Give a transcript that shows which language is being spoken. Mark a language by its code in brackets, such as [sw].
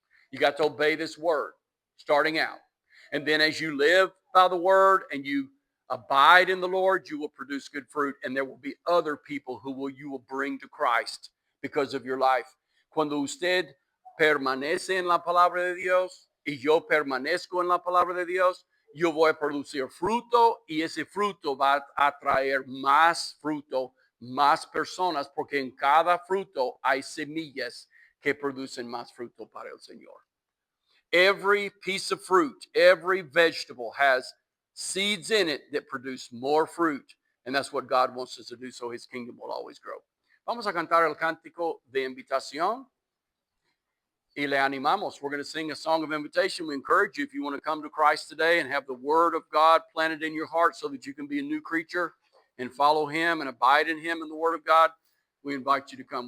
[en] You got to obey this word starting out. And then as you live by the word and you abide in the Lord, you will produce good fruit, and there will be other people you will bring to Christ because of your life. [es] Cuando usted permanece en la palabra de Dios y yo permanezco en la palabra de Dios, yo voy a producir fruto y ese fruto va a traer más fruto, más personas, porque en cada fruto hay semillas que producen más fruto para el Señor. [en] Every piece of fruit, every vegetable has seeds in it that produce more fruit. And that's what God wants us to do, so his kingdom will always grow. [es] Vamos a cantar el cántico de invitación y le animamos. [en] We're going to sing a song of invitation. We encourage you, if you want to come to Christ today and have the word of God planted in your heart so that you can be a new creature and follow him and abide in him and the word of God, we invite you to come.